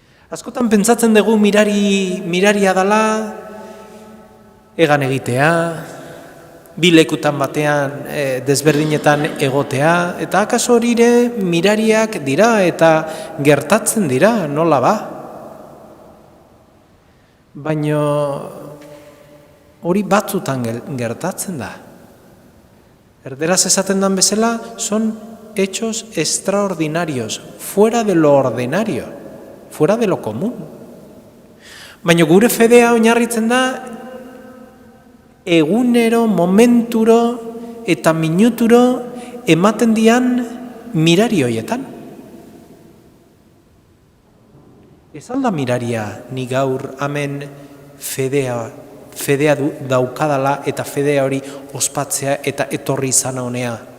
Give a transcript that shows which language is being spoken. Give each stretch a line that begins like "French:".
Basque: Askotan pentsatzen dugu miraria dela egan egitea, bi lekutan batean desberdinetan egotea, eta akaso hori ere mirariak dira eta gertatzen dira, nola ba? Baina hori batzutan gertatzen da. Erderaz esaten dan bezala,
Spanish: son hechos extraordinarios, fuera de lo ordinario, fuera de lo común.
Basque: Baina gure fedea oinarritzen da, egunero, momenturo eta minuturo ematen dian mirari hoietan. Ez alda miraria ni gaur hemen fedea daukadala eta fedea hori ospatzea eta etorri izan honea.